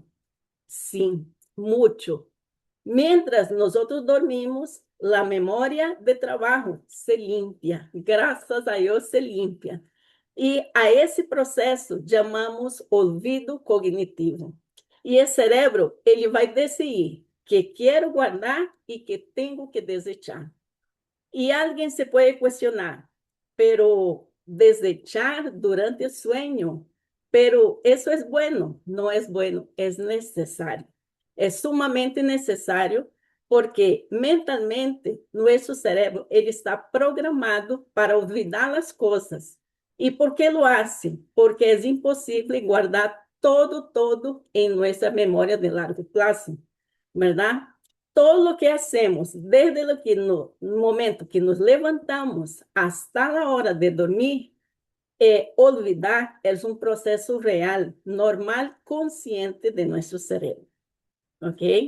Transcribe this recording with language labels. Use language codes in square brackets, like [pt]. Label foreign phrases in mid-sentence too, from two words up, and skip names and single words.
[es] Sí, mucho. Mientras nosotros dormimos, la memoria de trabajo se limpia, gracias a Dios se limpia. Y a ese proceso llamamos olvido cognitivo. Y el cerebro, [pt] ele vai decidir [es] que quiero guardar y que tengo que desechar. Y alguien se puede cuestionar, pero desechar durante el sueño, pero eso es bueno, no es bueno, es necesario. Es sumamente necesario porque mentalmente nuestro cerebro ele está programado para olvidar [pt] as coisas. [es] E por que lo hace? Porque [pt] é impossível [es] guardar todo en nuestra memoria de largo plazo, ¿verdad? Todo lo que hacemos, desde el momento que nos levantamos hasta la hora de dormir, olvidar es un proceso real, normal, consciente de nuestro cerebro, ¿ok?